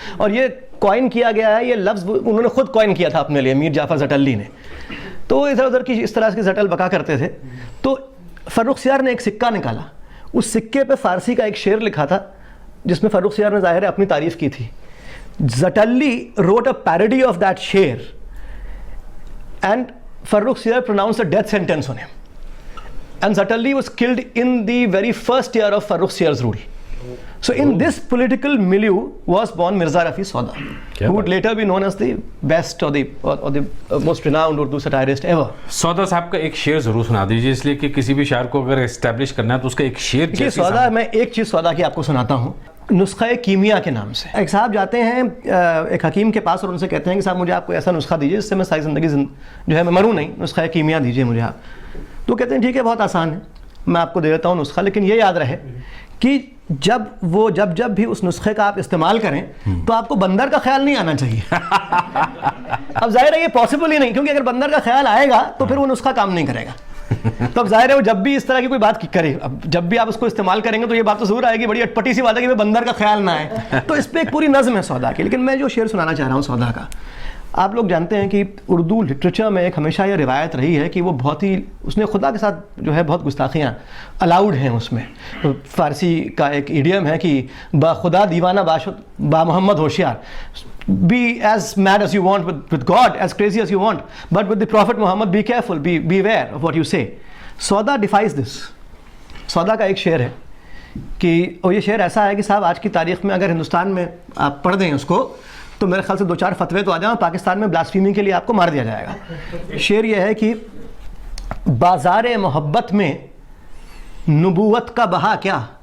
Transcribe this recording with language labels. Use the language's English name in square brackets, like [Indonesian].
[Urdu] اور یہ کوائن کیا گیا ہے، یہ لفظ انہوں نے خود کوائن کیا تھا اپنے لیے، میر جعفر زٹلی نے. تو ادھر ادھر کی اس طرح کی زٹل بکا کرتے تھے. تو فرخ سیار نے ایک سکہ نکالا، اس سکے پہ فارسی کا ایک شعر لکھا تھا جس میں فرخ سیار نے ظاہر ہے اپنی تعریف کی تھی. [English] Zatelli wrote a parody of that sher and Farrukh Siyar pronounced a death sentence on him. And Zatelli was killed in the very first year of Farrukh Siyar's rule. So in this political milieu was born Mirza Rafi Sauda, who would later be known as the best or the most renowned Urdu satirist ever. [Urdu] سودا صاحب کا ایک شعر ضرور سنا دیجیے، اس لیے کہ کسی بھی شاعر کو اگر اسٹیبلش کرنا ہے تو اس کا ایک شعر یہ سودا، میں ایک چیز سودا کی آپ کو سناتا ہوں، نسخہ کیمیا کے نام سے. ایک صاحب جاتے ہیں ایک حکیم کے پاس اور ان سے کہتے ہیں کہ صاحب مجھے آپ کو ایسا نسخہ دیجیے جس سے میں ساری زندگی جو ہے میں مروں نہیں، نسخہ کیمیا دیجیے مجھے آپ. تو کہتے ہیں ٹھیک ہے بہت آسان ہے، میں آپ کو دے دیتا ہوں نسخہ، لیکن یہ یاد رہے کہ جب بھی اس نسخے کا آپ استعمال کریں تو آپ کو بندر کا خیال نہیں آنا چاہیے. اب ظاہر ہے یہ پاسبل ہی نہیں، کیونکہ اگر بندر کا خیال آئے گا تو پھر وہ نسخہ کام نہیں کرے گا. تو اب ظاہر ہے وہ جب بھی اس طرح کی کوئی بات کرے، اب جب بھی آپ اس کو استعمال کریں گے تو یہ بات تو ضرور آئے گی، بڑی اٹپٹی سی بات ہے کہ بندر کا خیال نہ آئے. تو اس پہ ایک پوری نظم ہے سودا کی. لیکن میں جو شعر سنانا چاہ رہا ہوں سودا کا، آپ لوگ جانتے ہیں کہ اردو لٹریچر میں ایک ہمیشہ یہ روایت رہی ہے کہ وہ بہت ہی، اس نے خدا کے ساتھ جو ہے بہت گستاخیاں الاؤڈ ہیں اس میں. فارسی کا ایک ایڈیم ہے کہ [Persian] با خدا دیوانہ باشد با محمد ہوشیار. [English] Be as mad as you want with God, as crazy as you want, but with the Prophet Muhammad be careful, beware of what you say. Sauda defies this. [Urdu] سودا کا ایک شعر ہے کہ، اور یہ شعر ایسا ہے کہ صاحب آج کی تاریخ میں اگر ہندوستان میں آپ پڑھ دیں اس کو تو میرے خیال سے 2-4 فتوے تو آ جائیں، پاکستان میں بلاسفیمی کے لیے آپ کو مار دیا جائے گا. شعر یہ ہے کہ بازار محبت میں نبوت کا بہا کیا،